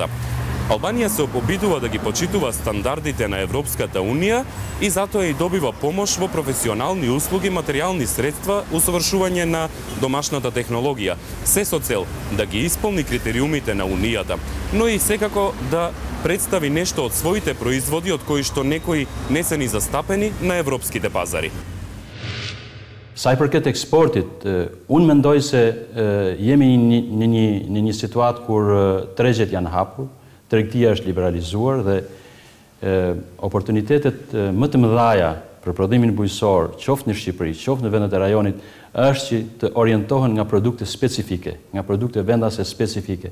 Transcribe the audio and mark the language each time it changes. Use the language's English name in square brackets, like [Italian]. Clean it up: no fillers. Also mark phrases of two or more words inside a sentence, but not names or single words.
[Macedonian] Албанија се обидува да ги почитува стандардите на Европската унија и затоа и добива помош во професионални услуги, материјални средства, усовршување на домашната технологија, се со цел да ги исполни критериумите на унијата, но и секако да представи нешто од своите производи од кои што некои не се ни застапени на европските пазари. [Albanian] Sa i përket eksportit, unë mendoj se jemi në një situatë kur tregjet janë hapur, tregtia është liberalizuar dhe oportunitetet më të mëdhaja për prodhimin bujqësor, qoftë në Shqipëri, qoftë në vendet e rajonit, është që të orientohen nga produkte specifike, nga produkte vendase specifike.